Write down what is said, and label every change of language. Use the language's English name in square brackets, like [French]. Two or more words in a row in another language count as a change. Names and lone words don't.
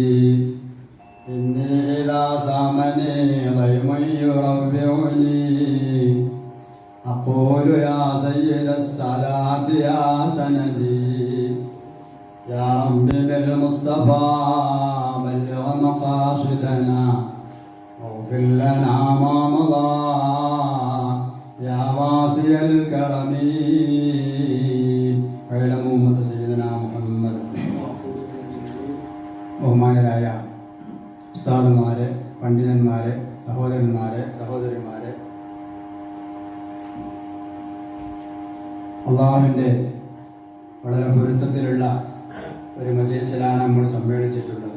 [Arabic] إني إذا سامني ضيم يربعني أقول يا سيد الصلاة يا سندي. يا ربي بالمصطفى بلغ مقاصدنا واغفر لنا ما مضى يا واسع الكرم. [Malayalam] ബഹുമാനരായ ഉസ്താദുമാരെ, പണ്ഡിതന്മാരെ, സഹോദരന്മാരെ, സഹോദരിമാരെ, അള്ളാഹുവിൻ്റെ വളരെ പൊരുത്തത്തിലുള്ള ഒരു മജ്‌ലിസിലാണ് നമ്മൾ സമ്മേളിച്ചിട്ടുള്ളത്.